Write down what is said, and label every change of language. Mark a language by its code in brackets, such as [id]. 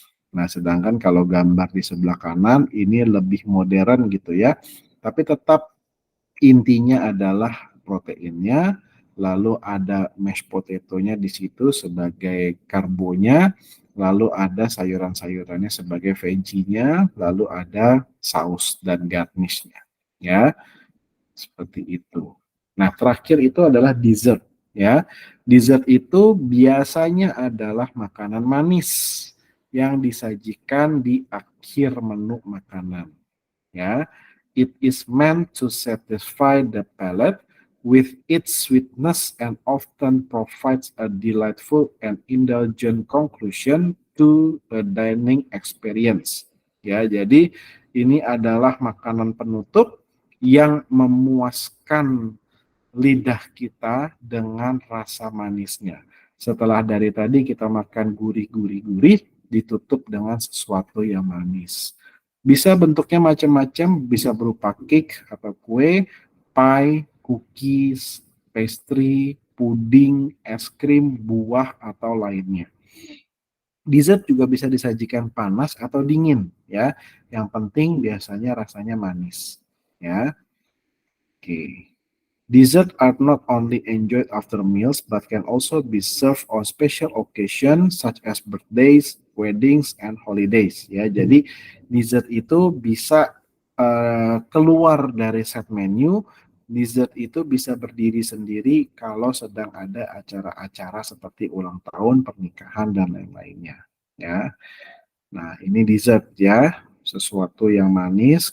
[id] Nah, sedangkan kalau gambar di sebelah kanan ini lebih modern gitu ya, tapi tetap intinya adalah proteinnya, lalu ada mashed potato-nya di situ sebagai karbonya, lalu ada sayuran-sayurannya sebagai veggie-nya, lalu ada saus dan garnish-nya. Ya, seperti itu. Nah, terakhir itu adalah dessert, ya. Dessert itu biasanya adalah makanan manis yang disajikan di akhir menu makanan, ya. [en] It is meant to satisfy the palate with its sweetness and often provides a delightful and indulgent conclusion to a dining experience. [id] Ya, jadi ini adalah makanan penutup yang memuaskan lidah kita dengan rasa manisnya. Setelah dari tadi kita makan gurih-gurih-gurih, ditutup dengan sesuatu yang manis. Bisa bentuknya macam-macam, bisa berupa cake atau kue, pie, cookies, pastry, puding, es krim, buah, atau lainnya. Dessert juga bisa disajikan panas atau dingin, ya. Yang penting biasanya rasanya manis, ya. Oke. [en] Dessert are not only enjoyed after meals, but can also be served on special occasions such as birthdays, weddings, and holidays. [id] Ya, jadi dessert itu bisa keluar dari set menu. Dessert itu bisa berdiri sendiri kalau sedang ada acara-acara seperti ulang tahun, pernikahan, dan lain-lainnya. Ya, nah ini dessert ya, sesuatu yang manis.